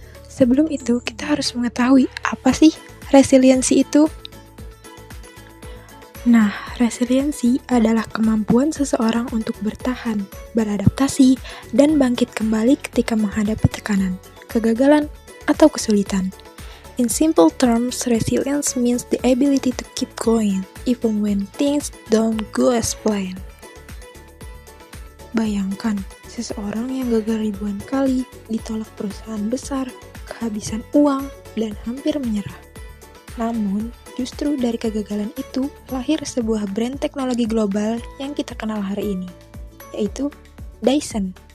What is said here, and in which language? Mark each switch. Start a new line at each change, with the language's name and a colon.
Indonesian: Sebelum itu, kita harus mengetahui apa sih resiliensi itu? Nah, resiliensi adalah kemampuan seseorang untuk bertahan, beradaptasi, dan bangkit kembali ketika menghadapi tekanan, kegagalan, atau kesulitan.
English: In simple terms, resilience means the ability to keep going, even when things don't go as planned.
Indonesian: Bayangkan, seseorang yang gagal ribuan kali, ditolak perusahaan besar, kehabisan uang, dan hampir menyerah. Namun, justru dari kegagalan itu lahir sebuah brand teknologi global yang kita kenal hari ini, yaitu Dyson.